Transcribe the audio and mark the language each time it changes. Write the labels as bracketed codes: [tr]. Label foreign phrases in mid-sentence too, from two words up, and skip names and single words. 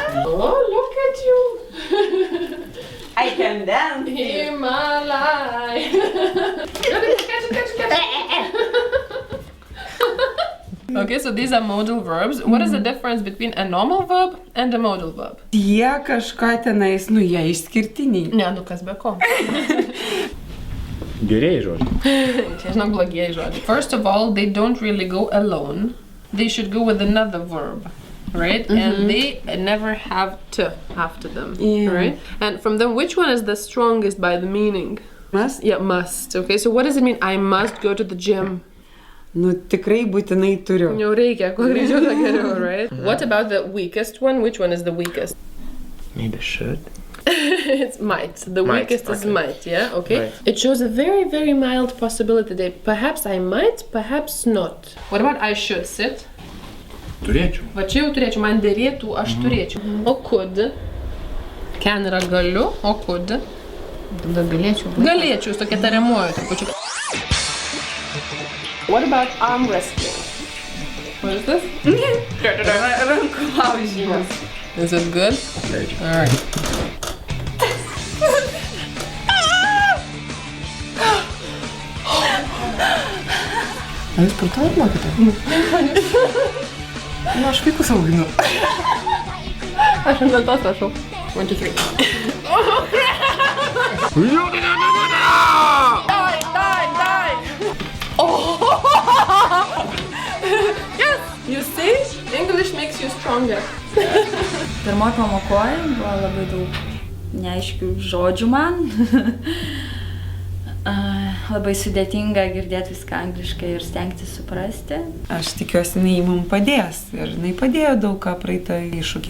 [en] Oh, look at you. I can dance. Himalaya. Okay, so these are modal verbs. What is the difference between a normal verb and a modal verb? [lt] Jie kažką tenais, nu jie išskirtiniai. Ne, nu kas be ko. Gerieji žodžiai. Čia žinok blogieji žodžiai. [en] First of all, they don't really go alone. They should go with another verb. Right? And they never have to after them. Yeah. Right? And from them, which one is the strongest by the meaning? Must? Yeah, must. Okay, so what does it mean? I must go to the gym. [lt] Nu tikrai būtinai turiu. Jau reikia, kuo greičiau to geriau, right? [en] What about the weakest one? Which one is the weakest? Maybe should. It's might. The Might, weakest is okay. might, yeah? Okay. Right. It shows a very, very mild possibility that perhaps I might, perhaps not. What about I should sit? [lt] Turėčiau. Va čia jau turėčiau, man dėrėtų, aš turėčiau. O could? Can yra galiu, o could? Tada galėčiau būti. Galėčiau, su tokia tariamuoju trupučiu. [en] What about arm wrestling? What is this? [lt] Rankų laužymas. [en] Is it good? Alright. [lt] Ar jūs sportuojat, mokytoja? Nu, aš vaikus auginu. Aš ant lentos rašau. 1, 2, 3. [en] Yes! You see? English makes you stronger. [lt] Pirmoji pamokoje buvo labai daug neaiškių žodžių man. Labai sudėtinga girdėti viską angliškai ir stengtis suprasti. Aš tikiuosi, jinai mums padės. Ir jinai padėjo daug ką praeitą iššūkį.